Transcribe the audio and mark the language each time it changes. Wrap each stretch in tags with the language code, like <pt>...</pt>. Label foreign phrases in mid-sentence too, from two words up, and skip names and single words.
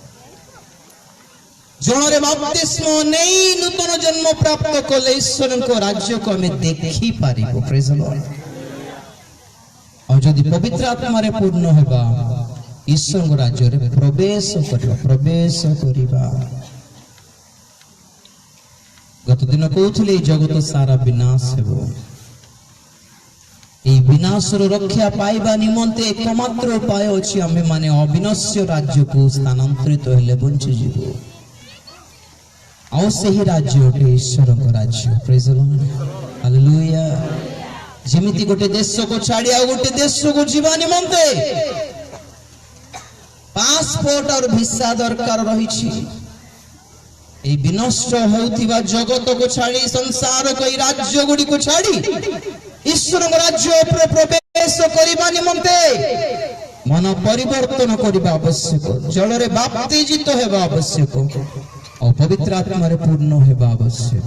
<or>ଜଳରେ ବାପ୍ତିସ୍ମ ନେଇ ନୂତନ ଜନ୍ମ ପ୍ରାପ୍ତ କଲେ ଈଶ୍ୱରଙ୍କ ରାଜ୍ୟକୁ ଆମେ ଦେଖିପାରିବୁ।</or> <en>Praise the Lord.</en> <or>ଆଉ ଯଦି ପବିତ୍ର ଆତ୍ମାରେ ପୂର୍ଣ୍ଣ ହେବା ଈଶ୍ୱରଙ୍କ ରାଜ୍ୟରେ ପ୍ରବେଶ କରିବା। ଗତ ଦିନ କହୁଥିଲେ ଏଇ ଜଗତ ସାରା ବିନାଶ ହେବ। ଏଇ ବିନାଶର ରକ୍ଷା ପାଇବା ନିମନ୍ତେ ଏକମାତ୍ର ଉପାୟ ଅଛି ଆମେ ମାନେ ଅବିନଶ୍ୟ ରାଜ୍ୟକୁ ସ୍ଥାନାନ୍ତରିତ ହେଲେ ବଞ୍ଚିଯିବ। ଆଉ ସେହି ରାଜ୍ୟ ଅଟେ ଈଶ୍ୱରଙ୍କ ରାଜ୍ୟ।</or> <en>Praise the Lord.</en> <or>ହାଲେଲୁୟା। ଯେମିତି ଗୋଟେ ଦେଶକୁ ଛାଡ଼ି ଆଉ ଗୋଟେ ଦେଶକୁ ଯିବା ନିମନ୍ତେ ପାସପୋର୍ଟ ଆଉ ଭିସା ଦରକାର ରହିଛି। ଏଇ ବିନଷ୍ଟ ହେଉଥିବା ଜଗତକୁ ଛାଡ଼ି ସଂସାରକୁ এই ରାଜ୍ୟ ଗୁଡ଼ିକୁ ଛାଡ଼ି ଈଶ୍ୱରଙ୍କ ରାଜ୍ୟ ଉପରେ ପ୍ରବେଶ କରିବା ନିମନ୍ତେ ମନ ପରିବର୍ତ୍ତନ କରିବା ଆବଶ୍ୟକ। ଜଳରେ ବାପ୍ତିଜିତ ହେବା ଆବଶ୍ୟକ ଆଉ ପବିତ୍ର ଆତ୍ମାରେ ପୂର୍ଣ୍ଣ ହେବା ଆବଶ୍ୟକ।</or>